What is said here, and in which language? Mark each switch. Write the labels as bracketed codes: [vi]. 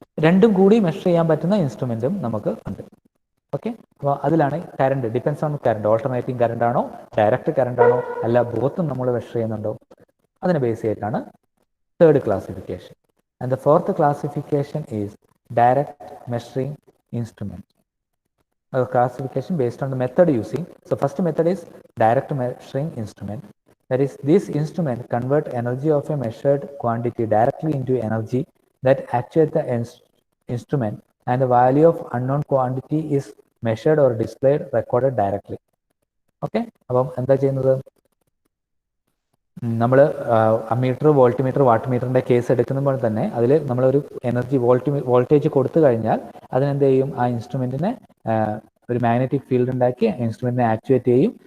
[ml] രണ്ടും കൂടി മെഷർ ചെയ്യാൻ പറ്റുന്ന ഇൻസ്ട്രുമെൻറ്റും നമുക്ക് ഉണ്ട്. ഓക്കെ, അപ്പോൾ അതിലാണ് [en] Current depends on current. [ml] Alternating current ആണോ, ഡയറക്റ്റ് കറണ്ട് ആണോ, അല്ല ബോത്തും നമ്മൾ മെഷർ ചെയ്യുന്നുണ്ടോ, അതിനെ ബേസ് ചെയ്തിട്ടാണ് third classification. [en] And the fourth classification is direct measuring instrument. Classification based on the method using. So first method is direct measuring instrument. That is, this instrument convert energy of a measured quantity directly into energy that actuates the instrument, and the value of unknown quantity is measured or displayed, recorded directly. [ml] Okay, അപ്പം എന്താ ചെയ്യുന്നത്? നമ്മൾ ammeter, voltmeter, what മീറ്ററിൻ്റെ case എടുക്കുമ്പോൾ തന്നെ അതിൽ നമ്മളൊരു energy voltage കൊടുത്തു കഴിഞ്ഞാൽ അതിനെന്ത് ചെയ്യും? ആ ഇൻസ്ട്രുമെൻറ്റിനെ ഒരു മാഗ്നറ്റിക് ഫീൽഡ് ഉണ്ടാക്കി ഇൻസ്ട്രുമെൻറ്റിനെ ആക്ച്വേറ്റ് ചെയ്യും.